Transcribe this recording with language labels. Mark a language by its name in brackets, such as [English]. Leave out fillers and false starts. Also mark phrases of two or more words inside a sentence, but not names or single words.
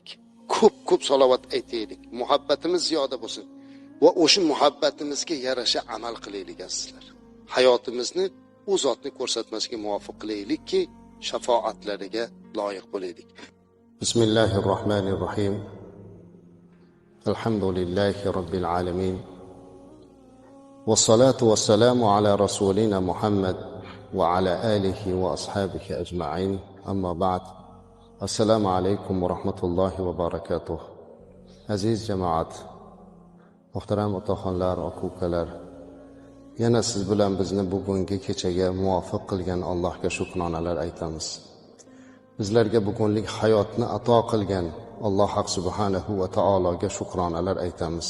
[Uzbek] Ko'p salovat aytaylik. Muhabbatimiz ziyoda bo'lsin. Va o'sha muhabbatimizga yarasha amal qilaylik azizlar. Hayotimizni u zotni ko'rsatmasiga muvofiq qilaylikki, shafoatlariga loyiq bo'laylik. [Arabic] بسم الله الرحمن الرحيم. الحمد لله رب العالمين. والصلاة والسلام على رسولنا محمد وعلى آله وأصحابه أجمعين. أما بعد. السلام عليكم ورحمة الله وبركاته. [Uzbek] Aziz jamoat, muhtaram otaxonlar, aka-ukalar, yana siz bilan bizni bugungi kechaga muvofiq qilgan Allohga shukronalar aytamiz. Bizlarga bugunlik hayotni ato qilgan Alloh [Arabic] سبحانه وتعالىga [Uzbek] shukronalar aytamiz.